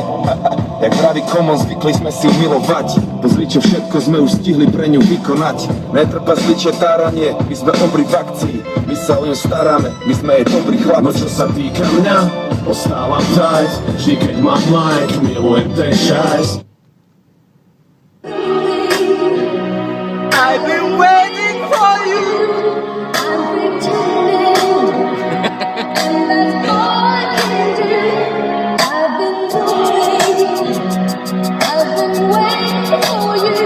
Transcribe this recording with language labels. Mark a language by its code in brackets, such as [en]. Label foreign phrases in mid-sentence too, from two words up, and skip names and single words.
[sk] Jak praví Common, zvykli sme si milovať, pozri čo všetko sme už stihli pre ňu vykonať. Netrpezličie táranie, my sme obri v akcii, my sa o ňu staráme, my sme jej dobrí chlapci. No čo sa týka mňa, ostávam tight, vždy keď mám like, milujem ten šajs. [en] I've been waiting for you. I'm pretending, and that's all I can do. I've been doing, I've been waiting for you.